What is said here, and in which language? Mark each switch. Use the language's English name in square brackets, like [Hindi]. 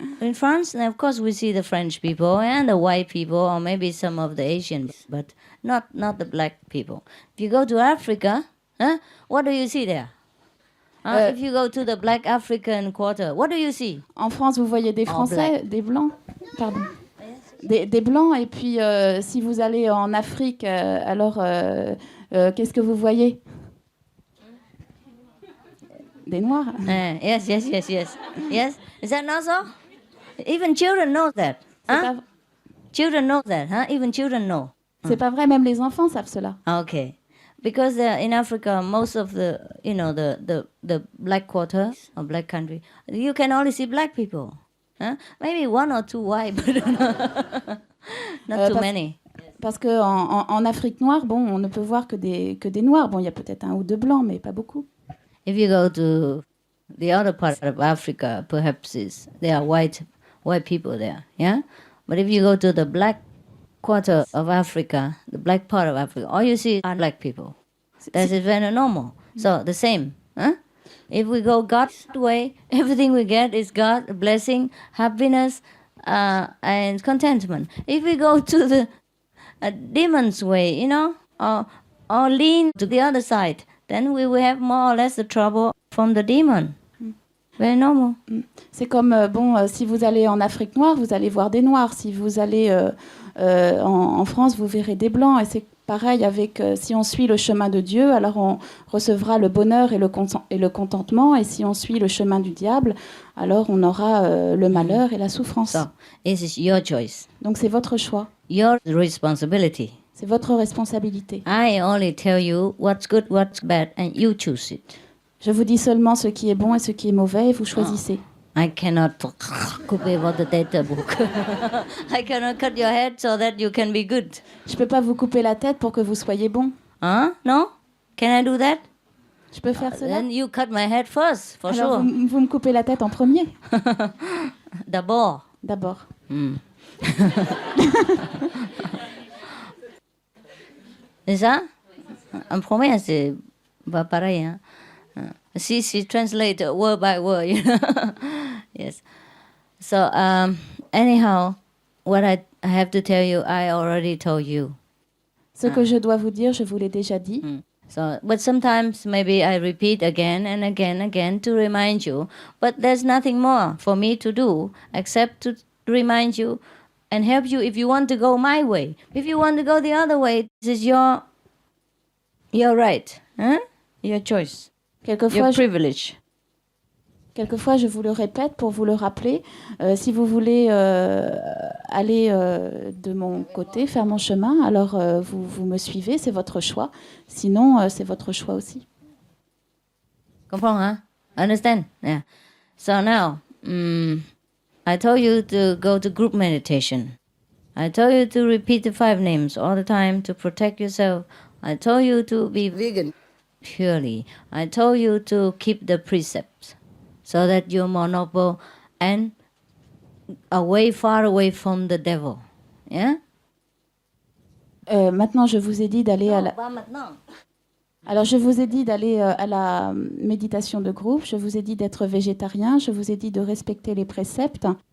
[English] In France, and of course we see the French people and the white people, or maybe some of the Asians, but not the black people. If you go to Africa, what do you see there? If you go to the black African quarter, what do you see? [French] En France, vous voyez des Français, des blancs. Pardon. Des blancs, et puis si vous allez en Afrique, alors qu'est-ce que vous voyez? Des noirs. [English] Yes. Yes, is that not so? Even children know that. Huh? Children know that, huh? Even children know. [French] C'est pas vrai, même les enfants savent cela. Okay. [English] Because in Africa, most of the, the black quarter or black country, you can only see black people. Huh? Maybe one or two white, but not too many. [French] Parce que en Afrique noire, bon, on ne peut voir que des noirs. Bon, il y a peut-être un ou deux blancs, mais pas beaucoup. [English] If you go to the other part of Africa, perhaps there are white people there, yeah? But if you go to the black quarter of Africa, the black part of Africa, all you see are black people. That is very normal. So the same, huh? If we go God's way, everything we get is God, blessing, happiness, and contentment. If we go to the demon's way, or lean to the other side, then we will have more or less the trouble from the demon. Very normal. [French] C'est comme, si vous allez en Afrique noire, vous allez voir des noirs. Si vous allez en France, vous verrez des blancs. Et c'est pareil avec, si on suit le chemin de Dieu, alors on recevra le bonheur et le contentement. Et si on suit le chemin du diable, alors on aura le malheur et la souffrance. [English] So, it is your choice. [French] Donc c'est votre choix. [English] Your responsibility. [French] C'est votre responsabilité. [English] I only tell you what's good, what's bad, and you choose it. [French] Je vous dis seulement ce qui est bon et ce qui est mauvais, et vous choisissez. [English] I cannot copy what the data book. I cannot cut your head so that you can be good. [French] Je peux pas vous couper la tête pour que vous soyez bon. [English] No? Can I do that? [French] Je peux faire cela? [English] Then you cut my head first, for [French] Alors [English] sure. [French] vous me coupez la tête en premier. D'abord. C'est ça? En premier, c'est pas pareil, hein? [English] She translate word by word, Yes. So, anyhow, what I have to tell you, I already told you. [French] Ce que je dois vous dire, je vous l'ai déjà dit. [English] So, but sometimes maybe I repeat again and again to remind you. But there's nothing more for me to do except to remind you and help you if you want to go my way. If you want to go the other way, this is your right, huh? Your choice. Your privilege. [French] Quelquefois, je vous le répète pour vous le rappeler. Si vous voulez aller de mon côté, faire mon chemin, alors vous me suivez, c'est votre choix. Sinon, c'est votre choix aussi. Comprends, hein? [English] Understand? Yeah. So now, I told you to go to group meditation. I told you to repeat the 5 names all the time to protect yourself. I told you to be vegan. Purely. I told you to keep the precepts so that you're more noble and far away from the devil. Yeah? [French] Maintenant, je vous ai dit d'aller à la... Pas maintenant. Alors, je vous ai dit d'aller à la méditation de groupe. Je vous ai dit d'être végétarien. Je vous ai dit de respecter les préceptes.